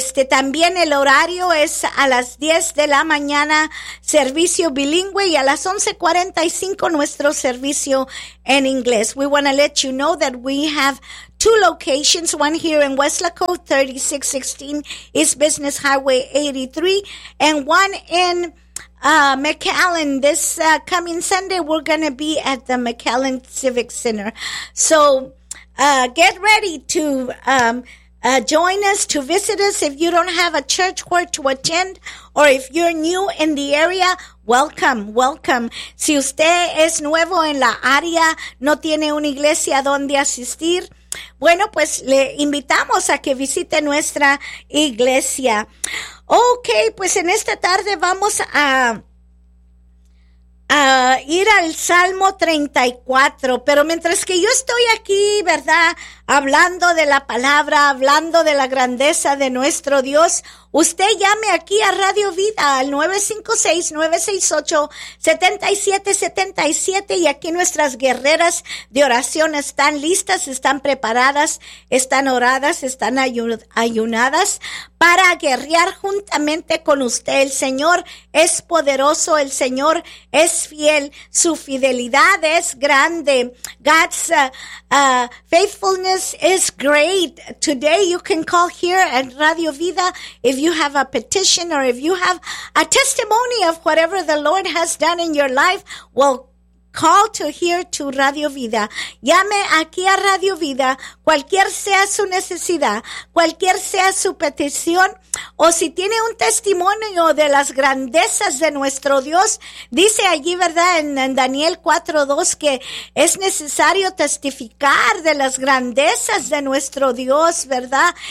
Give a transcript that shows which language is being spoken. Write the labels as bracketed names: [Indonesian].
[Spanish] También el horario es a las 10 de la mañana, servicio bilingüe, y a las 11:45 nuestro servicio en inglés. [English] We want to let you know that we have two locations, one here in Westlake, 3616 East Business Highway 83, and one in McAllen. This coming Sunday, we're going to be at the McAllen Civic Center. So get ready to Join us to visit us. If you don't have a church where to attend, or if you're new in the area, welcome, welcome. [Spanish] Si usted es nuevo en la área, no tiene una iglesia donde asistir, bueno, pues le invitamos a que visite nuestra iglesia. Ok, pues en esta tarde vamos a ir al Salmo 34, pero mientras que yo estoy aquí, ¿verdad?, hablando de la palabra, hablando de la grandeza de nuestro Dios, usted llame aquí a Radio Vida al 956-968-7777 y aquí nuestras guerreras de oración están listas, están preparadas, están oradas, están ayunadas para guerrear juntamente con usted. El Señor es poderoso, el Señor es fiel, su fidelidad es grande. [English] God's faithfulness is great. Today you can call here at Radio Vida if you have a petition or if you have a testimony of whatever the Lord has done in your life, well, call to here to Radio Vida. [Spanish] Llame aquí a Radio Vida, cualquier sea su necesidad, cualquier sea su petición, o si tiene un testimonio de las grandezas de nuestro Dios. Dice allí, ¿verdad?, en Daniel 4:2, que es necesario testificar de las grandezas de nuestro Dios, ¿verdad?